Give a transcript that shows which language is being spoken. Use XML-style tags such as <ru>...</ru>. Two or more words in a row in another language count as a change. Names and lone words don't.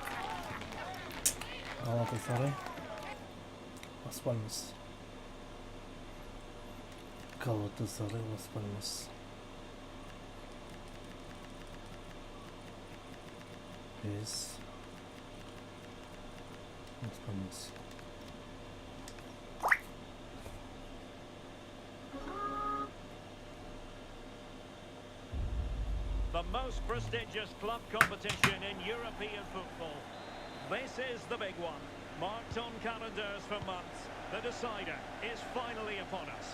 <kk>Галатасарай. Лас Пальмас. Галатасарай, Лас Пальмас.</kk> <en>Yes. Лас Пальмас. The most prestigious club competition in European football. This is the big one. Marked on calendars for months. The decider is finally upon us.</en>